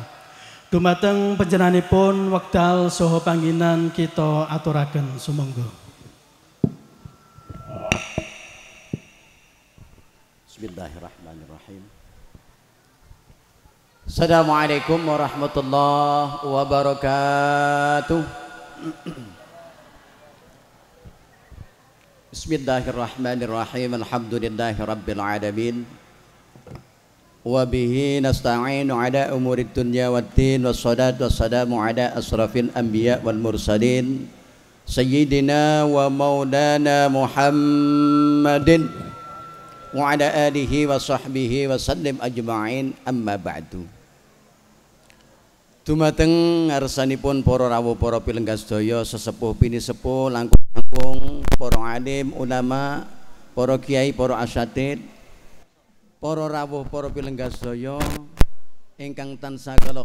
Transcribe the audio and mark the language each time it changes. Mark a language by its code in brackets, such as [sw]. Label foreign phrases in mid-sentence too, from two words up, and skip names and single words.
[jv] Dumateng panjenenganipun wekdal saha pangginan kita aturaken sumangga. [ar] بسم الله الرحمن الرحيم. السلام عليكم ورحمة الله وبركاته. بسم الله الرحمن الرحيم. الحمد لله رب العالمين. وبه نستعين على أمور الدنيا والدين. والصلاة والسلام على أشرف الأنبياء والمرسلين سيدنا ومولانا محمد وعلى آله وصحبه وسلم أجمعين. أما بعد. [jv] Dumateng ngarsanipun para rawuh para pilenggah sedaya sesepuh pinisepuh langkung-langkung para alim ulama para kiai para asyatid para rawuh para pilenggah sedaya ingkang tansah kula